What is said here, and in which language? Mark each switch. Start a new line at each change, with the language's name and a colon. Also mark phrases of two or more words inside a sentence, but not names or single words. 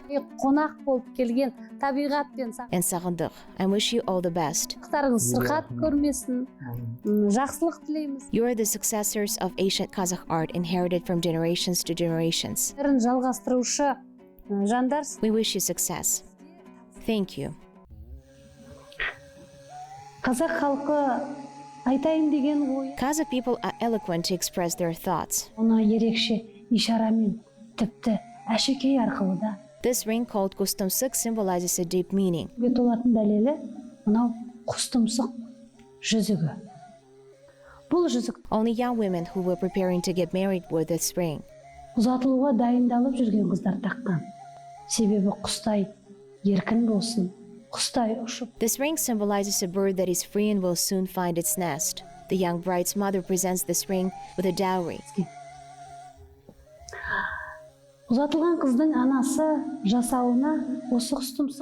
Kazakh: қонақ болып келген Табиғат пен
English: and Sagyndyk and wish you all the best.
Kazakh: сақтарыңыз сырқат көрмесін, жақсылық тілейміз.
English: You are the successors of ancient Kazakh art inherited from generations to generations.
Kazakh: Бірін жалғастырушы жандарсыз.
English: We wish you success. Thank you.
Kazakh: Қазақ халқы айтайын деген ой,
English: Kazakh people are eloquent to express their thoughts.
Kazakh: оны ерекше ишарамен, тіпті әшекей арқылы да
English: This ring called Kustumsuk symbolizes a deep meaning.
Kazakh: толатын дәлелі мынау құстұмсық жүзігі. Бұл жүзік
English: Only young women who were preparing to get married wore this ring.
Kazakh: ұзатылуға дайындалып жүрген қыздар таққан. Себебі құстай еркін болсын, құстай ұшып.
English: This ring symbolizes a bird that is free and will soon find its nest. The young bride's mother presents this ring with a dowry.
Kazakh: Ұзатылған қыздың анасы жасауына осы құстұмсық.